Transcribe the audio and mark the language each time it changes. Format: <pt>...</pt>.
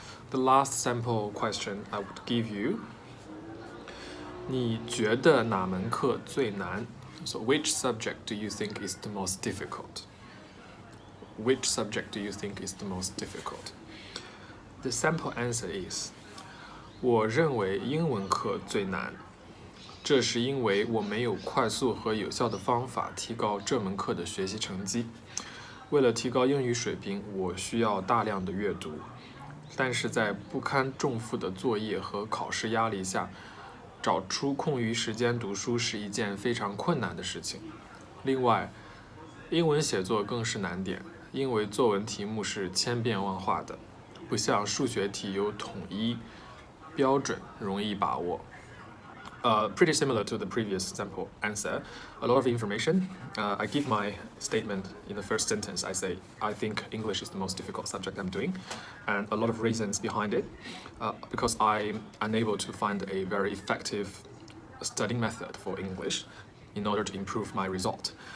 <en>The last sample question I would give you,</en> <zh>你觉得哪门课最难?</zh> <en>So which subject do you think is the most difficult? Which subject do you think is the most difficult? The sample answer is</en> <zh>我认为英文课最难。这是因为我没有快速和有效的方法提高这门课的学习成绩。为了提高英语水平，我需要大量的阅读。但是在不堪重负的作业和考试压力下， 找出空余时间读书是一件非常困难的事情。另外，英文写作更是难点，因为作文题目是千变万化的，不像数学题有统一标准，容易把握。</zh> <en>Pretty similar to the previous sample answer. A lot of information. I give my statement in the first sentence. I say, I think English is the most difficult subject I'm doing, and a lot of reasons behind it. Because I'm unable to find a very effective studying method for English in order to improve my result.</en>